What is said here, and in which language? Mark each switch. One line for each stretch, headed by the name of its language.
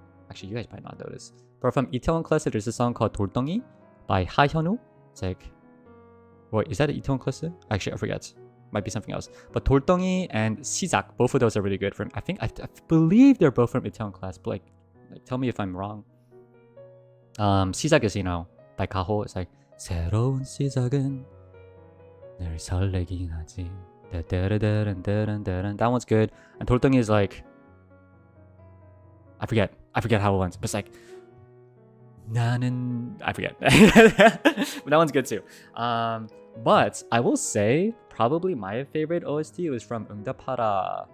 English: Actually, you guys might not know this. But from Itaewon Class, there's a song called 돌덩이 by 하현우. It's like, what is that? Itaewon Class? Actually, I forget. Might be something else. But 돌덩이 and 시작, both of those are really good. From I believe they're both from Itaewon Class. But like, tell me if I'm wrong. 시작 is, you know, by Kaho. It's like
Korean: 새로운 시작은 늘 설레긴 하지.
English: That one's good. And 돌덩이 is like, I forget how it went. But it's like
Korean: 나는
English: I forget. But that one's good too. But I will say probably my favorite OST was from 응답하라.